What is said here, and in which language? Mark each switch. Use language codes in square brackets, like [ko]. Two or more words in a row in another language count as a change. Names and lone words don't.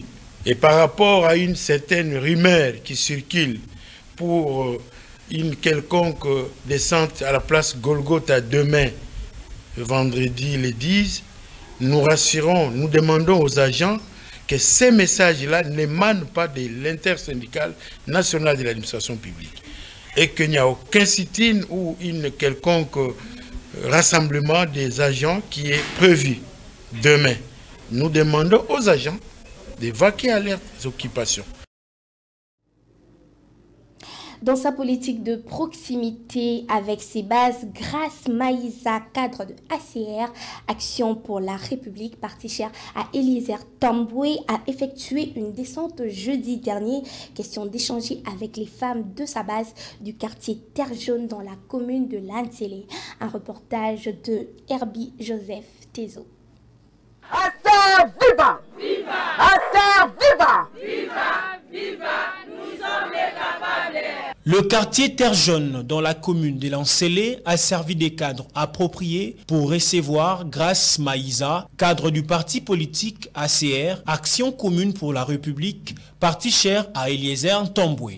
[fr] Et par rapport à une certaine rumeur qui circule pour une quelconque descente à la place Golgotha demain, vendredi le 10, nous rassurons, nous demandons aux agents que ces messages-là n'émanent pas de l'intersyndicale nationale de l'administration publique et qu'il n'y a aucun sit-in ou une quelconque rassemblement des agents qui est prévu demain. Nous demandons aux agents de vaquer à leurs occupations. Dans sa politique de proximité avec ses bases, Grace Maïza, cadre de ACR, Action pour la République, parti cher à Eliezer Tamboué, a effectué une descente jeudi dernier. Question d'échanger avec les femmes de sa base du quartier Terre Jaune dans la commune de Lanzélé. Un reportage de Herbie Joseph Tezo. ACR viva! Viva! ACR viva! Viva! Viva! Nous sommes les capables! Le quartier Terre Jaune dans la commune de Lanzélé a servi des cadres appropriés pour recevoir Grace Maïza, cadre du parti politique ACR, Action commune pour la République, parti cher à Eliezer Tamboué.